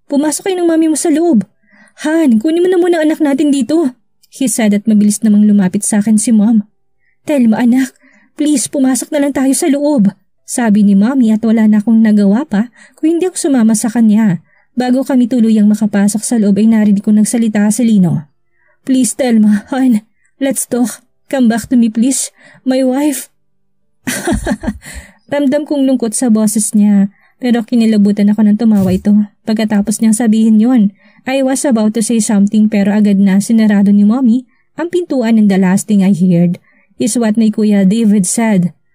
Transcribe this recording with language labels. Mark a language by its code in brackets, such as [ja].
[tl] Pumasok kayo ng mami mo sa loob. Han, kunin mo na muna anak natin dito. [en] He said [tl] at mabilis namang lumapit sa akin si Mom. Tell mo anak, please pumasok na lang tayo sa loob. Sabi ni Mommy at wala na akong nagawa pa kung hindi ako sumama sa kanya. Bago kami tuluyang makapasok sa loob ay narinig ko nagsalita si Lino. [en] Please Telma, Han, let's talk. Come back to me please, my wife. [tl] Ramdam kong lungkot sa boses niya pero kinilabutan ako ng tumawa ito. Pagkatapos niyang sabihin yon, [en] I was about to say something [tl] pero agad na sinarado ni Mommy ang pintuan [en] and the last thing I heard is what my Kuya David said.